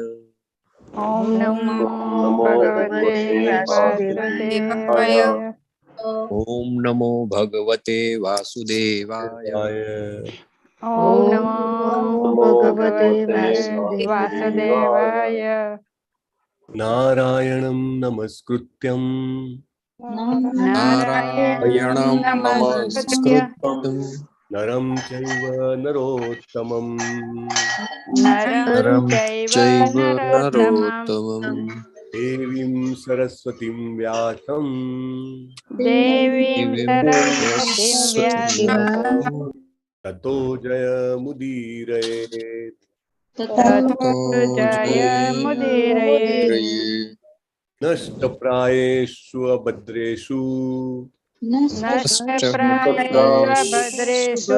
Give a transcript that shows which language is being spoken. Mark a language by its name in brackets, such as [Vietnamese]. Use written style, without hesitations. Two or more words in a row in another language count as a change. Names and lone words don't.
[Sanskrit] ઓમ નમો ભગવતે વાસુદેવાય. ઓમ નમો ભગવતે વાસુદેવાય. ઓમ નમો ભગવતે વાસુદેવાય. नारायणं नमस्कृत्यं નારાયણં નમસ્કૃત્યં नरं चैव नरोत्तमं નરં ચૈવ નરોત્તમં देवीं सरस्वतीं व्यासं દેવીં સરસ્વતીં વ્યાસં ततो जयमुदीरये તતો જયમુદીરયે. नष्टप्रायेषु अभद्रेषु नष्टप्रायेष्वभद्रेषु